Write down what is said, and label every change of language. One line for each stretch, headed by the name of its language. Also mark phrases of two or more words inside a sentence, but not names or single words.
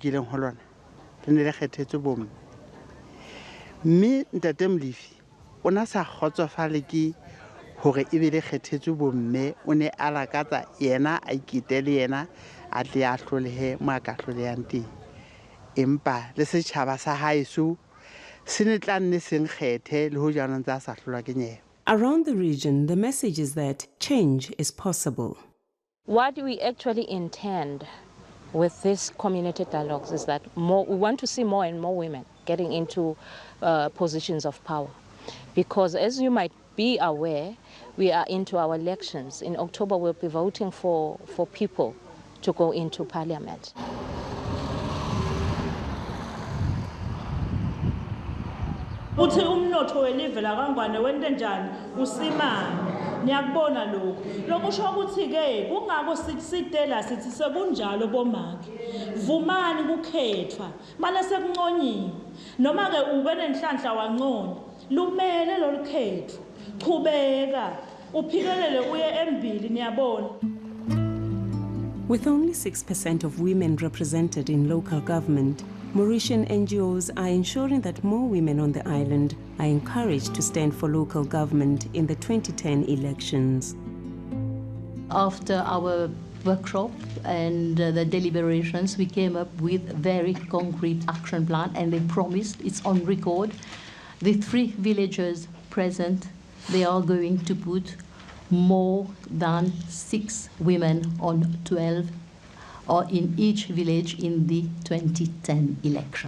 Southern Sotho: keleng ho lona ne le kgethetswe bomme mme ntate Molefi o na sa kgotsofale ke hore e be le kgethetswe bomme o ne a lakatsa yena a ikitele yena a tle a hlolehe mo a ka hlolehang teng empa le setjhaba sa haeso se ne tla nne seng kgethe le ho jaanong tsa sa hlolwa ke nyewe.
English: Around the region, the message is that change is possible. What we actually intend with these community dialogues is that we want to see more and more women getting into positions of power. Because as you might be aware, we are into our elections. In October, we'll be voting for people to go into parliament.
Swati: Uthi umnotho welive la kaNgwane wente njani usimame niyakubona lokho lokusho ukuthi ke kungako sitela sithi sekunjalo bomake vumani kukhethwa manje sekunconyiwe noma ke ube nenhlanhla wanconya lumele lolukhetho qhubeka uphikelele uye embili niyabona.
English: With only 6% of women represented in local government, Mauritian NGOs are ensuring that more women on the island are encouraged to stand for local government in the 2010 elections. After our workshop and the deliberations, we came up with a very concrete action plan, and they promised, it's on record, the 3 villagers present, they are going to put more than 6 women on 12 or in each village in the 2010 election.